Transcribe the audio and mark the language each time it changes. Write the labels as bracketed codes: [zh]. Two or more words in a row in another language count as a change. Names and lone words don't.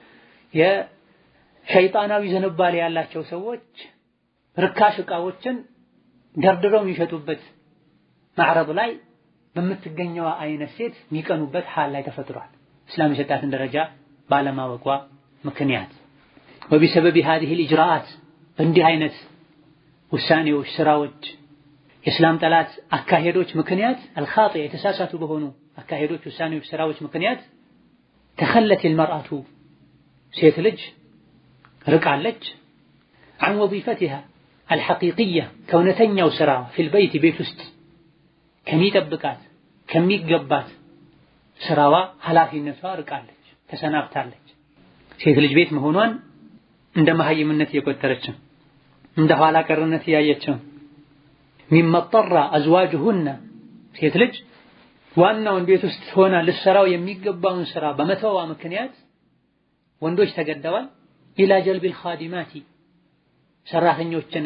[am] የሸይጣናዊ ዝንባሌ ያላቸው ሰዎች ርካሽ ዕቃዎችን ደርድረው የሚሸጡበት ማዕረብ ላይ በምትገኘው አይነት ሴት የሚቀኑበት ሐል ላይ ተፈጥሯል። እስላም የሰጣትን ደረጃ ባለማወቋ ምክንያት [ar] وبسبب هذه الإجراءات [am] እንዲህ አይነት ውሳኔዎች፣ ስራዎች፣ የእስላም ጠላት አካሄዶች ምክንያት الخاطئ የተሳሳቱ በሆኑ አካሄዶች፣ ውሳኔዎች፣ ስራዎች ምክንያት [ar] تخلت المرأة [am] ሴት ልጅ ርቃለች [ar] عن وظيفتها الحقيقية [am] ከእውነተኛው ስራ [ar] في البيت [am] ቤት ውስጥ ከሚጠብቃት ከሚገባት ስራዋ ኃላፊነቷ ርቃለች፣ ተሰናብታለች። ሴት ልጅ ቤት መሆኗን እንደ መሀይምነት እየቆጠረችው እንደ ኋላ ቀርነት እያየችው ሚመጠራ አዝዋጅሁና ሴት ልጅ ዋናውን ቤት ውስጥ ሆና ልትሰራው የሚገባውን ስራ በመተዋ ምክንያት ወንዶች ተገደዋል። [ar] إلى جلب الخادمات [am] ሰራተኞችን